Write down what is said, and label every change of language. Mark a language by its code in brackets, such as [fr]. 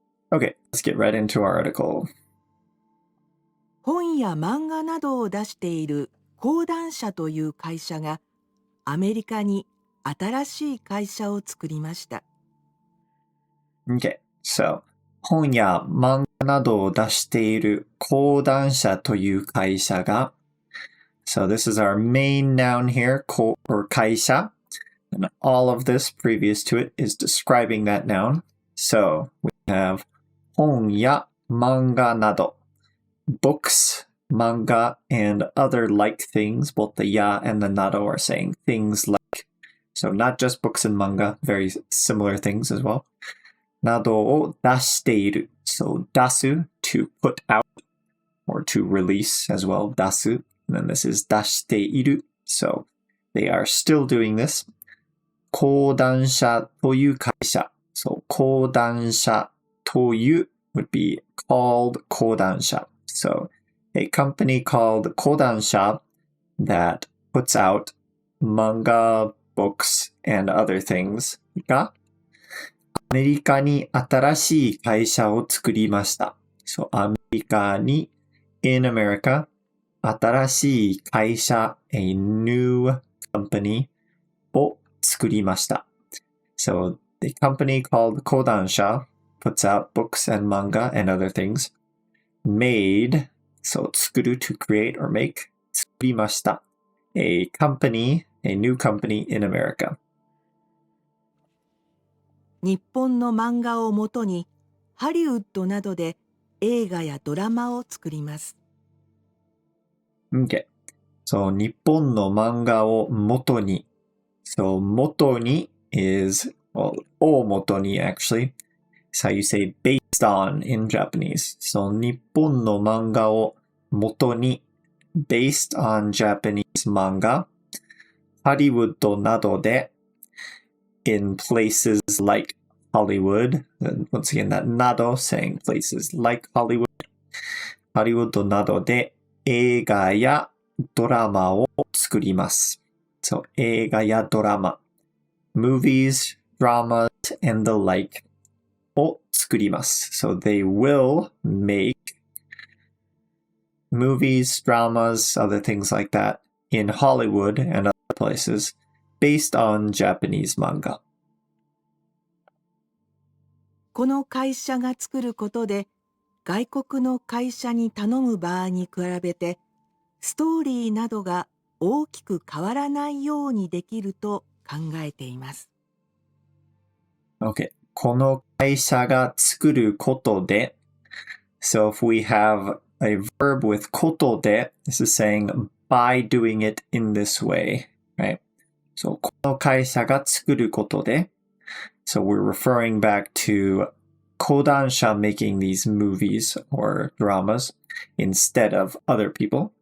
[en] Okay, let's get right into our article. [ja] 本や漫画などを出している講談社という会社がアメリカに新しい会社を作りました。 [en] Okay, so [ja] 本や漫画などを出している講談社という会社が [en] So this is our main noun here, or 会社. And all of this previous to it is describing that noun. So we have [ja] 本や漫画など [en] books, manga, and other like things. Both the ya and the nado are saying things like. So not just books and manga, very similar things as well. [ja] などを出している. [en] So 出す to put out or to release as well. 出す. And then this is 出している. So they are still doing this. [ja] 講談社という会社。 [en] So, [ja] 講談社という [en] would be called 講談社. So, a company called 講談社 that puts out manga, books, and other things [ja] がアメリカに新しい会社を作りました。 [en] So, [ja] アメリカに [en] in America [ja] 新しい会社 [en] a new company [ja] を作りました。 [en] So, the company called Kodansha puts out books and manga and other things. Made, so 作る to create or make, [ja] 作りました。 [en] A company, a new company in America. [ja] 日本の漫画をもとにハリウッドなどで映画やドラマを作ります。 [en] Okay. [ja] So, 日本の漫画をもとに。 [en] So, 元に is, well, [ja] を元に [en] actually. It's how you say based on in Japanese. So, [ja] 日本の漫画を元に [en] based on Japanese manga. [ja] ハリウッドなどで [en] in places like Hollywood. And once again, that など saying places like Hollywood. [ja] ハリウッドなどで映画やドラマを作ります。 So, 映画やドラマ。 [en] movies, dramas, and the like [ja] を作ります。 [en] So, they will make movies, dramas, other things like that in Hollywood and other places based on Japanese manga. [ja] この会社が作ることで外国の会社に頼む場合に比べてストーリーなどが大きく変わらないようにできると考えています。 [en] Okay. [ja] この会社が作ることで [en] So if we have a verb with ことで this is saying by doing it in this way, right? So [ja] この会社が作ることで [en] So we're referring back to 講談社 making these movies or dramas instead of other people.